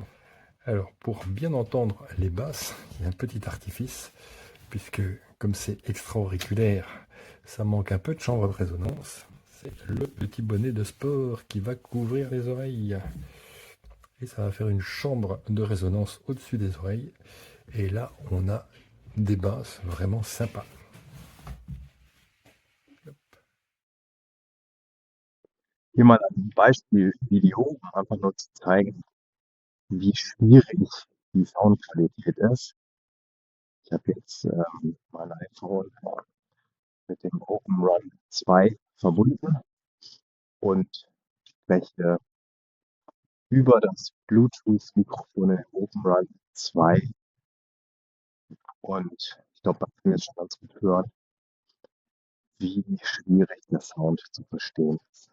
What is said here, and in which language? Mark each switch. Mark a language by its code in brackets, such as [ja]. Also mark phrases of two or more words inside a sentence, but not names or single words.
[fr] Alors pour bien entendre les basses, il y a un petit artifice puisque comme c'est extra-auriculaire, ça manque un peu de chambre de résonance. C'est le petit bonnet de sport qui va couvrir les oreilles. Et ça va faire une chambre de résonance au-dessus des oreilles. Et là, on a des basses vraiment sympas. [de] Hier mal ein Beispielvideo, um einfach nur zu zeigen, wie schwierig die Soundqualität ist. Ich habe jetzt mein iPhone mit dem Open Run 2 verbunden und spreche über das Bluetooth-Mikrofon in Open Run 2 und ich glaube, man kann jetzt schon ganz gut hören, wie schwierig der Sound zu verstehen ist.